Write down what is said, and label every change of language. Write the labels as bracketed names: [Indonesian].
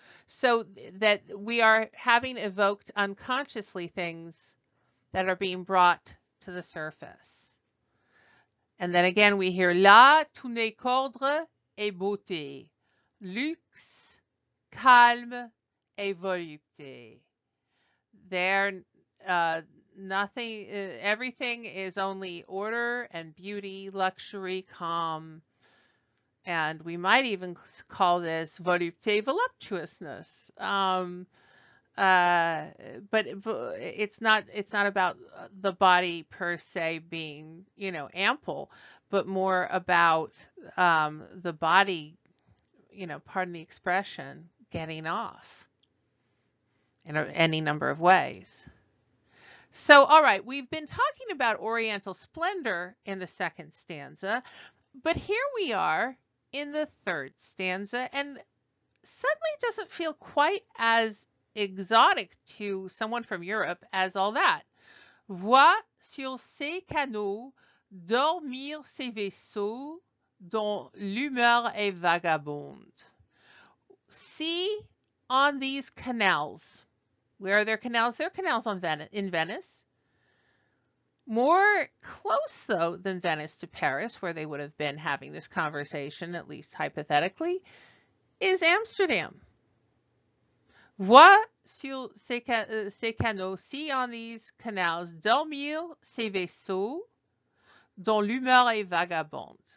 [English] So that we are having evoked unconsciously things that are being brought to the surface. And then again, we hear [French] là, tout n'est qu'ordre et beauté, luxe, calme et volupté. [English] There, nothing, everything is only order and beauty, luxury, calm, and we might even call this volupté, voluptuousness. Uh, but it's not about the body per se being, ample, but more about the body, pardon the expression, getting off in any number of ways. So, all right, we've been talking about Oriental splendor in the second stanza, but here we are in the third stanza, and suddenly it doesn't feel quite as exotic to someone from Europe as all that. [French] Vois sur ces canaux dormir ces vaisseaux dont l'humeur est vagabonde. [English] See on these canals. Where are their canals? There are canals in Venice. More close, though, than Venice to Paris, where they would have been having this conversation, at least hypothetically, is Amsterdam. [French] Vois sur ces canaux, [English] see on these canals, [French] dormir ces vaisseaux dont l'humeur est vagabonde.